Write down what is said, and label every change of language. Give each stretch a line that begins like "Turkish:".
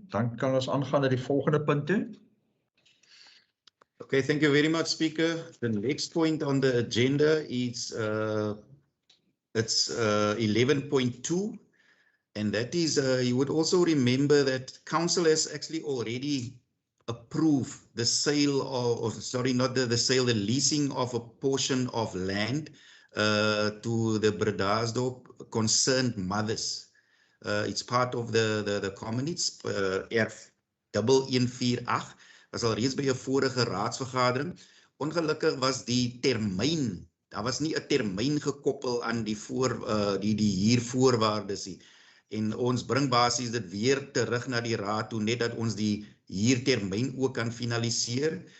Afrikaans: Dan kan ons aangaan na die volgende punt toe.
English: Okay, thank you very much, Speaker. The next point on the agenda is it's 11.2, and that is you would also remember that Council has actually already approved the sale of sorry, not the sale, the leasing of a portion of land to the Bredasdorp concerned mothers. It's part of the communities, erf 1148.
Afrikaans: Was al reeds by 'n vorige raadsvergadering. Ongelukkig was die termyn, daar was nie 'n termyn gekoppel aan die huurvoorwaardes nie. En ons bring basies dit weer terug na die raad toe, net dat ons die huurtermyn ook kan finaliseer.